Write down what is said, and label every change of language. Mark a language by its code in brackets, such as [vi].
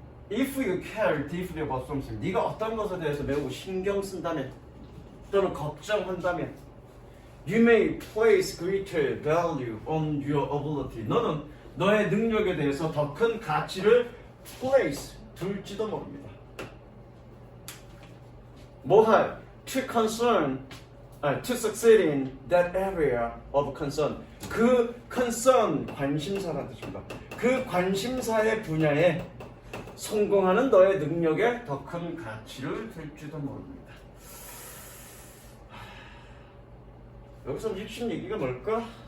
[en] If you care deeply about something, [ko] 네가 어떤 것에 대해서 매우 신경 쓴다면 또는 걱정한다면 [en] You may place greater value on your ability. [ko] 너는 너의 능력에 대해서 더 큰 가치를 place, 둘지도 모릅니다. 뭐할? [en] To concern, to succeed in that area of concern. [ko] 그 concern, 관심사라는 뜻입니다. 그 관심사의 분야에 성공하는 너의 능력에 더 큰 가치를 둘지도 모릅니다. 여기서 핵심 얘기가 뭘까?